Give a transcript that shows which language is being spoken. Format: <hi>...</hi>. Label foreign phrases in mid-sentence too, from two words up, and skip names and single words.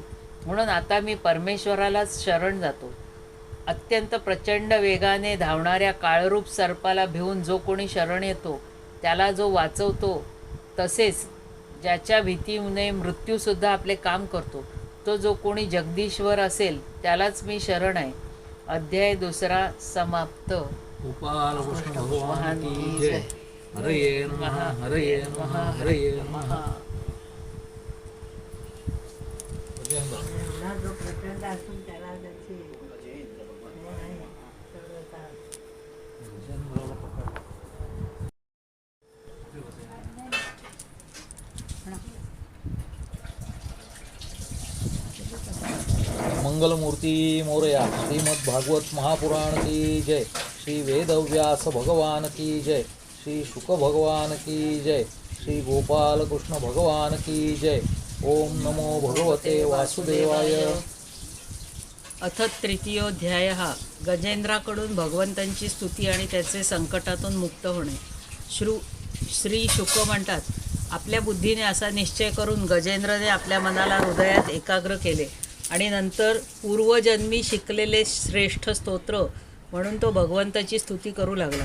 <mr>म्हणून आता मी परमेश्वरालाच शरण जातो. अत्यंत प्रचंड वेगाने धावणाऱ्या काळरूप सर्पाला भिवून जो कोणी शरण येतो त्याला जो वाचवतो, तसेच ज्याच्या भीतीने मृत्यूसुद्धा आपले काम करतो, तो जो कोणी जगदीश्वर असेल त्यालाच मी शरण आहे. अध्याय 2 समाप्त.</mr> <hi>गोपाल कृष्ण भगवान की जय.</hi> <sa>हरये नमः हरये नमः हरये नमः.</sa> <mr>एवढा जो प्रचंड असून त्याला त्याची हे नाही, सर्वता. मंगलमूर्ती मोरया.</mr> <hi>श्रीमद् भागवत महापुराण की जय. श्री वेदव्यास भगवान की जय. श्री शुक भगवान की जय. श्री गोपाल कृष्ण भगवान की जय.</hi> <sa>ओम नमो भगवते वासुदेवाय. अथ तृतीयोध्याय.</sa> <mr>गजेंद्राकडून भगवंतांची स्तुती आणि त्याचे संकटातून मुक्त होणे. श्री शुक म्हणतात, आपल्या बुद्धीने असा निश्चय करून गजेंद्रने आपल्या मनाला हृदयात एकाग्र केले आणि नंतर पूर्वजन्मी शिकलेले श्रेष्ठ स्तोत्र म्हणून तो भगवंताची स्तुती करू लागला.</mr>